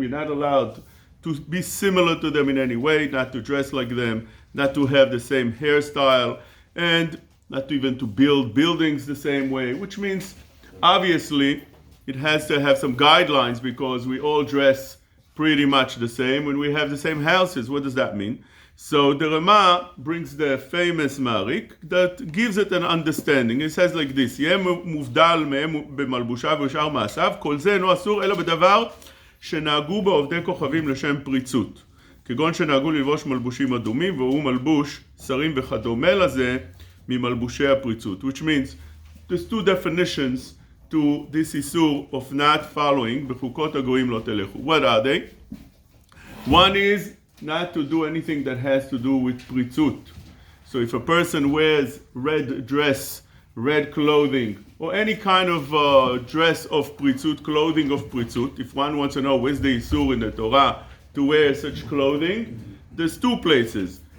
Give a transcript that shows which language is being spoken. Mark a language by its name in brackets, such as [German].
[English] You're not allowed to be similar to them in any way, not to dress like them, not to have the same hairstyle, and not even to build buildings the same way, which means, obviously, it has to have some guidelines because we all dress pretty much the same when we have the same houses. What does that mean? So the Rama brings the famous Marik that gives it an understanding. [Hebrew] It says like this: יהיה מובדל מהם במלבושיו ושאר מעשיו, כל זה אינו אסור אלא בדבר שנהגו בו עובדי כוכבים לשם פריצות. כגון שנהגו ללבוש מלבושים אדומים, והוא מלבוש שרים וכדומה לזה ממלבושי הפריצות. [English] Which means there's two definitions to this isur of not following [Hebrew] בחוקות הגויים לא תלכו. [English] What are they? One is not to do anything that has to do with pritzut. So if a person wears red dress, red clothing, or any kind of dress of pritzut, clothing of pritzut, if one wants to know where's the isur in the Torah to wear such clothing, there's two places.